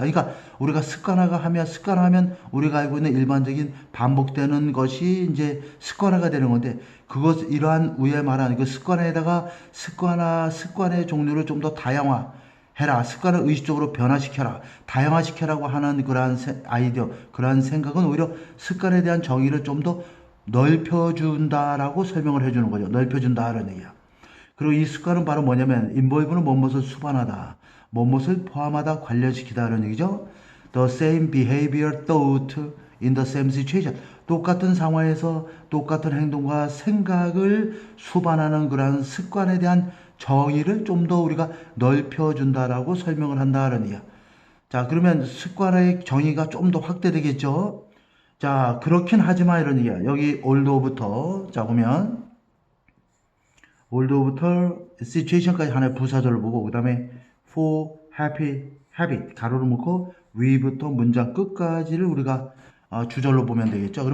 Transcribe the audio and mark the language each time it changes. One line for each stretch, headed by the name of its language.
Korean: 그러니까 우리가 습관화하면 우리가 알고 있는 일반적인 반복되는 것이 이제 습관화가 되는 건데, 이러한 위에 말하는 그 습관에다가 습관의 종류를 좀 더 다양화해라, 습관을 의식적으로 변화시켜라, 다양화시켜라고 하는 그러한 아이디어, 그러한 생각은 오히려 습관에 대한 정의를 좀 더 넓혀준다라고 설명을 해주는 거죠. 넓혀준다라는 얘기야. 그리고 이 습관은 바로 뭐냐면 involve는 무엇을 수반하다, 무엇을 포함하다, 관련시키다라는 얘기죠.
English: The same behavior, thought in the same situation.
Korean: 똑같은 상황에서 똑같은 행동과 생각을 수반하는 그러한 습관에 대한 정의를 좀 더 우리가 넓혀준다라고 설명을 한다는 얘기야. 자, 그러면 습관의 정의가 좀 더 확대되겠죠. 자, 그렇긴 하지만 이런 얘기야. 여기 although부터 자 보면 although부터 situation까지 하나의 부사절을 보고 그 다음에 for happy habit 가로를 묶고 위부터 문장 끝까지를 우리가 주절로 보면 되겠죠.